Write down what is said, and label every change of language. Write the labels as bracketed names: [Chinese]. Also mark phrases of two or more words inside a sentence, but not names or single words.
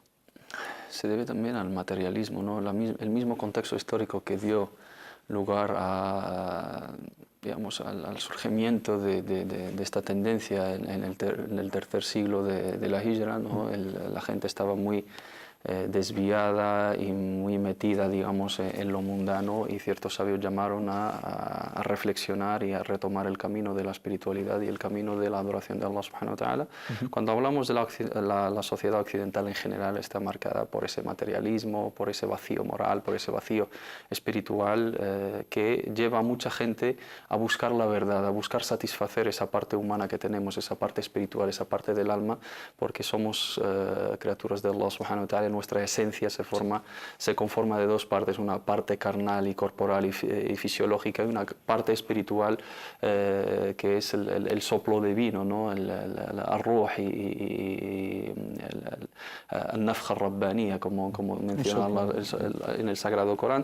[Spanish] Se debe también al materialismo, ¿no? El mismo contexto histórico que dio lugar digamos, al surgimiento de esta tendencia en el tercer siglo de la Hijra, ¿no? La gente estaba muy desviada y muy metida, digamos, en lo mundano, y ciertos sabios llamaron a reflexionar y a retomar el camino de la espiritualidad y el camino de la adoración de Allah [Arabic] سبحانه وتعالى. [Spanish] Cuando hablamos de la sociedad occidental en general, está marcada por ese materialismo, por ese vacío moral, por ese vacío espiritual que lleva a mucha gente a buscar la verdad, a buscar satisfacer esa parte humana que tenemos, esa parte espiritual, esa parte del alma, porque somos criaturas de Allah [Arabic] سبحانه وتعالى. [Spanish] Nuestra esencia se conforma de dos partes, una parte carnal y corporal y fisiológica, y una parte espiritual que es el soplo divino, ¿no? el ruh y el [Arabic] نفخة ربانية, [Spanish] como menciona Allah en el Sagrado Corán.